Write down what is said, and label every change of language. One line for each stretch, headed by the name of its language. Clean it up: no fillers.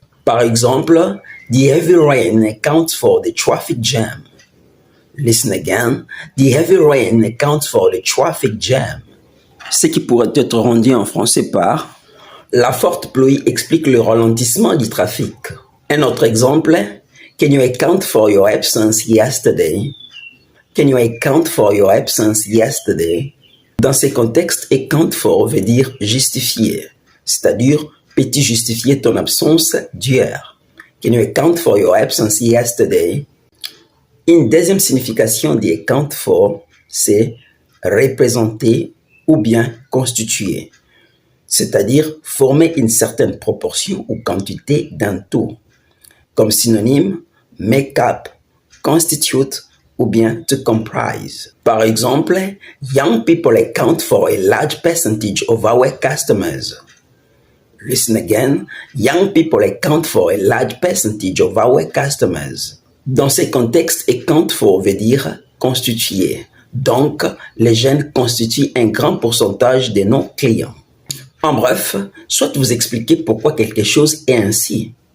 French: Par exemple,
English: the heavy rain accounts for the traffic jam. Listen again, the heavy rain accounts for the traffic jam.
French: Ce qui pourrait être rendu en français par la forte pluie explique le ralentissement du trafic. Un autre exemple,
English: can you account for your absence yesterday? Can you account for your absence yesterday?
French: Dans ces contextes, account for veut dire justifier, c'est-à-dire peux-tu justifier ton absence d'hier?
English: Can you account for your absence yesterday?
French: Une deuxième signification de account for, c'est représenter ou bien constituer, c'est-à-dire former une certaine proportion ou quantité d'un tout. Comme synonyme, make up, constitute ou bien to comprise. Par exemple,
English: young people account for a large percentage of our customers. Listen again, young people account for a large percentage of our customers.
French: Dans ces contextes, account for veut dire constituer. Donc, les jeunes constituent un grand pourcentage de nos clients. En bref, soit vous expliquez pourquoi quelque chose est ainsi.